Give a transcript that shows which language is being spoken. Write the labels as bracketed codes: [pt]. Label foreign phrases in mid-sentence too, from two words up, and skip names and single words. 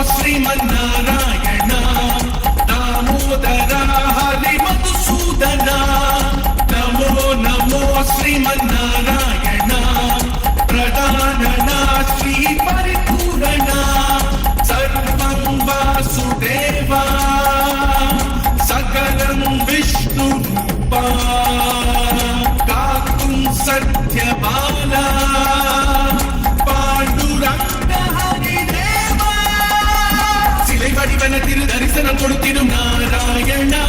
[sa] ಶ್ರೀಮನ್ನಾರಾಯಣ ದಾಮೋದರ ಹರಿ ಮಧುಸೂದನ ನಮೋ ನಮೋ ಶ್ರೀಮನ್ನಾರಾಯಣ ಪ್ರಧಾನನ ಶ್ರೀ ಪರಿಪೂರಣ ಸರ್ವಂ ವಾಸುದೇವ [ta] சகலம் விஷ்ணு ரூப காக்கும் சத்யபால வடிவனத்தில் தரிசனம் கொடுத்திடும் நாராயணா